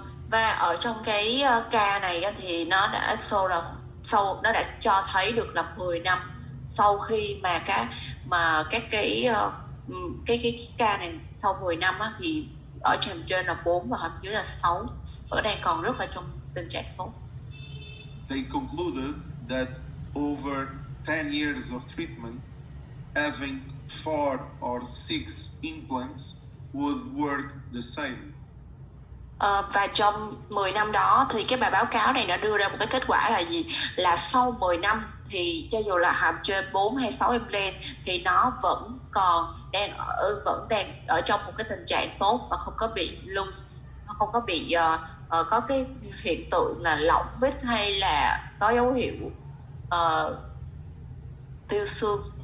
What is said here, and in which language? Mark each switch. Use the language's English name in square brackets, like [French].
[Vietnamese] Và ở trong cái ca này á, thì nó đã nó đã cho thấy được là 10 năm sau khi mà cái ca này sau 10 năm á, thì ở hàm trên là 4 và hàm dưới là 6, ở đây còn rất là trong tình trạng tốt. [English] They concluded that over 10 years of treatment, having 4 or 6 implants would work the same. [Vietnamese] Và trong 10 năm đó thì cái bài báo cáo này nó đưa ra một cái kết quả là gì? Là sau 10 năm thì cho dù là hàm trên 4 hay 6 implant thì nó vẫn đang ở trong một cái tình trạng tốt và không có bị loose, nó không có bị có cái hiện tượng là lỏng vít hay là có dấu hiệu tiêu xương.